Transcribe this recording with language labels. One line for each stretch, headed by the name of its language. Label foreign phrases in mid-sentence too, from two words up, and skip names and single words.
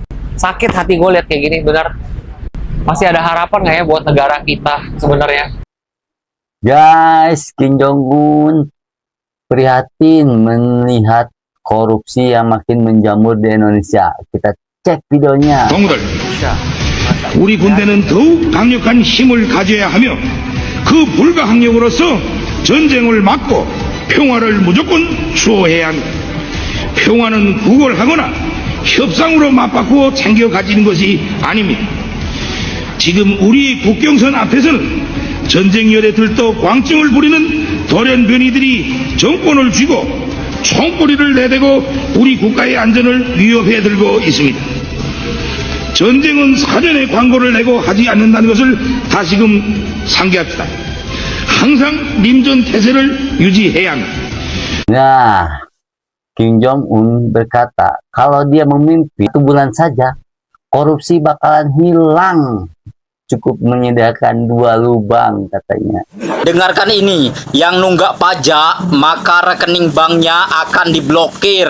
Indonesian: Sakit hati gue lihat kayak gini, bener. Masih ada harapan nggak ya buat negara kita sebenarnya? Guys, Kim Jong-un prihatin melihat korupsi yang makin menjamur di Indonesia. Kita cek videonya.
Korean: 동무들, 우리 군대는 더욱 강력한 힘을 가져야 하며 그 불가항력으로서 전쟁을 막고 평화를 무조건 수호해야 합니다. 평화는 구걸하거나 협상으로 맞바꾸어 챙겨 가지는 것이 아닙니다. 지금 우리 국경선 앞에서는 전쟁열에 들떠 광증을 부리는 돌연변이들이 정권을 쥐고 총꼬리를 내대고 우리 국가의 안전을 위협해 들고 있습니다. 전쟁은 사전에 광고를 내고 하지 않는다는 것을 다시금 상기합시다. 항상 님전 태세를 유지해야 합니다.
Indonesian: Nah, Kim Jong-un berkata, kalau dia memimpin 1 bulan saja, korupsi bakalan hilang. Cukup menyediakan 2 lubang, katanya. Dengarkan ini, yang nunggak pajak, maka rekening banknya akan diblokir.